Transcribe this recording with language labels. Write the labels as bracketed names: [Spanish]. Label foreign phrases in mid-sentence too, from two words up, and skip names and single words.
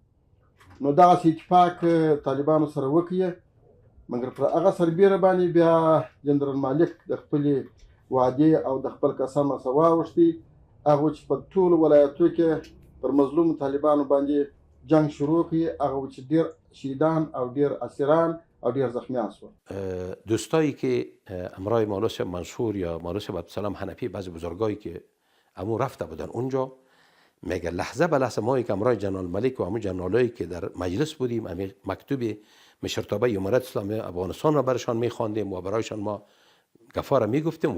[Pashto] نو دغسې اتفاق طالبانو سره وکړي، مګر پر هغه سربیره باندې بیا جنرال مالک د خپلې وعدې او د خپل قسم څخه واوښتي. هغه چې په ټولو ولایتو کې پر مظلوم طالبانو باندې جنگ شروع کړي، هغه چې ډېر شهیدان او ډېر اسیران او ډېر زخمیان شول. [Persian] دوستایی که امرای مولا صاحب منصور یا مولا صاحب عبدالسلام حنفی، بعضی بزرگایی که امو رفته بودن اونجا، میگه لحظه به لحظه ما که امرای جنرال ملک و امو جنرالایی که در مجلس بودیم، مکتوب مشرتابه امارت اسلامی افغانستان را برشان میخواندیم و برایشان ما گفاره میگفتیم.